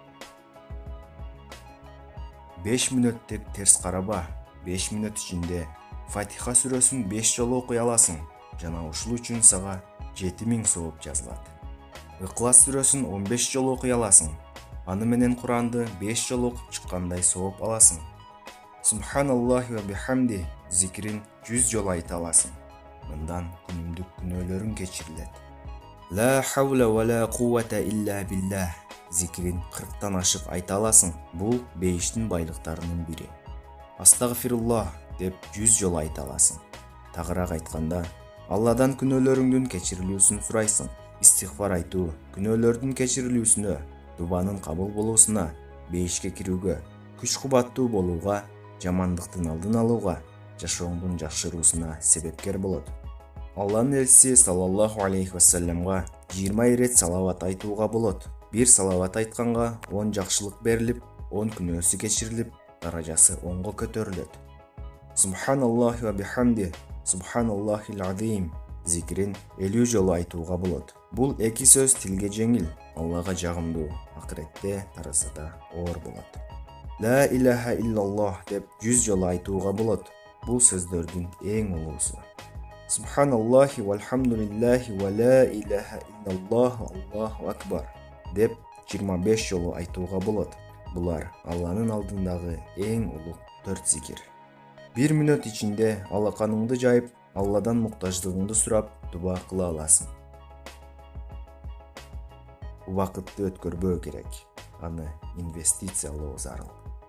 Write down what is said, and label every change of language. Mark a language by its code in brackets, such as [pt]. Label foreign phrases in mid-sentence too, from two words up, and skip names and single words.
[ky] 5 мүнөт деп терс караба, 5 мүнөт ичинде Фатиха сүрөсүн 5 жолу окуй аласың, жана ушул үчүн сага 7000 сооп жазылат. Ыклас сүрөсүн 15 жолу окуй аласың, аны менен Куранды 5 жолу окуп чыккандай сооп аласың. [ar] سبحان الله وبحمده [ky] зикрин 100 жолу айта аласың. Мындан күнүмдүк күнөөлөрүң кечирилет. [ar] لا حول ولا قوة إلا بالله [ky] зикрин 40тан ашык айта аласың. Бул бейиштин байлыктарынын бири. Астагфируллах деп 100 жолу айта аласың. Тагыраак айтканда, Алладан күнөөлөрүңдүн кечирилүүсүн сурайсың. Истигфар айтуу күнөөлөрдүн кечирилүүсүнө, дубанын кабыл болуусуна, бейишке кирүүгө, күч кубаттуу болууга, жамандыктын алдын алууга, жашооңдун жакшыруусуна себепкер болот. Алланын элчиси [ar] صلى الله عليه وسلم [ky] 20 ирет салават айтууга болот. Бир салават айтканга 10 жакшылык берилип, 10 күнөөсү кечирилип, даражасы 10го көтөрүлөт. [ar] سبحان الله وبحمده سبحان الله العظيم [ky] зикрин 50 жолу айтууга болот. Бул эки сөз тилге жеңил, Аллага жагымдуу, акыретте таразада оор болот. [ar] لا إله إلا الله [ky] деп 100 жолу айтууга болот. Бул сөздөрдүн эң улуусу. [ar] سبحان الله والحمد لله ولا إله إلا الله الله أكبر [ky] деп 25 жолу айтууга болот. Булар Алланын алдындагы эң улуг 4 зикир. 1 мүнөт ичинде алаканыңды жайып, Алладан муктаждыгыңды сурап, дуба кыла аласың. Убакытты өткөрбөө керек. Аны инвестициялоо зарыл.